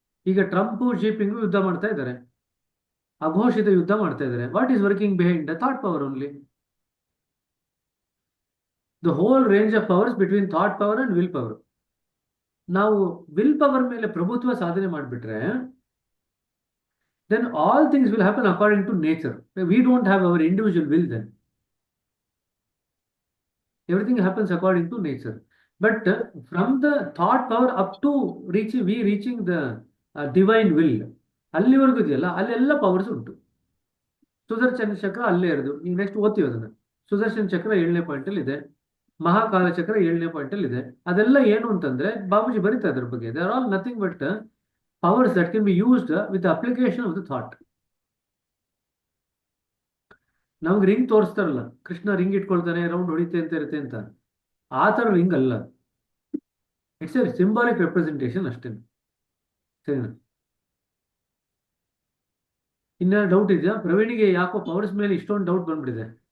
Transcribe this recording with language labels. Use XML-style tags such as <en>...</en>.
<kn>ಈಗ ಟ್ರಂಪ್ ಜಿಪಿಂಗ್ ಯುದ್ಧ ಮಾಡ್ತಾ ಇದ್ದಾರೆ, ಅಘೋಷಿತ ಯುದ್ಧ ಮಾಡ್ತಾ ಇದ್ದಾರೆ.</kn> <en>What is working behind the thought power only. The whole range of powers between thought power and will power.</en> <kn>ನಾವು ವಿಲ್ ಪವರ್ ಮೇಲೆ ಪ್ರಭುತ್ವ ಸಾಧನೆ ಮಾಡಿಬಿಟ್ರೆ</kn> <en>then all things will happen according to nature. We don't have our individual will then. Everything happens according to nature. But from the thought power up to reaching the divine will,</en> <kn>ಅಲ್ಲಿವರೆಗೂ ಇದೆಯಲ್ಲ ಅಲ್ಲೆಲ್ಲ powers ಉಂಟು. ಸುದರ್ಶನ ಚಕ್ರ ಅಲ್ಲೇ ಇರೋದು. ಈಗ next ಓದ್ತೀವಿ ಅದನ್ನ. ಸುದರ್ಶನ ಚಕ್ರ 7ನೇ ಪಾಯಿಂಟಲ್ಲಿ ಇದೆ, ಮಹಾಕಾಲ ಚಕ್ರ 7ನೇ ಪಾಯಿಂಟಲ್ಲಿ ಇದೆ. ಅದೆಲ್ಲ ಏನು ಅಂತಂದ್ರೆ ಬಾಬುಜಿ ಬರೀತಾ ಅದ್ರ ಬಗ್ಗೆ.</kn> <en>They are all nothing but powers that can be used with the application of the thought.</en> <kn>ನಮ್ಗೆ ರಿಂಗ್ ತೋರಿಸ್ತಾರಲ್ಲ, ಕೃಷ್ಣ ರಿಂಗ್ ಇಟ್ಕೊಳ್ತಾನೆ, ರೌಂಡ್ ಹೊಡಿತೆ ಅಂತ ಇರುತ್ತೆ ಅಂತ, ಆ ಥರ ರಿಂಗ್ ಅಲ್ಲ.</kn> <en>it's a symbolic representation</en> <kn>ಅಷ್ಟೇ. ಸರಿನಾ? ಇನ್ನ ಡೌಟ್ ಇದೆಯಾ? ಪ್ರವೀಣಿಗೆ ಯಾಕೋ ಪವರ್ಸ್ ಮೇಲೆ ಇಷ್ಟೊಂದು ಡೌಟ್ ಬಂದ್ಬಿಟ್ಟಿದೆ.</kn>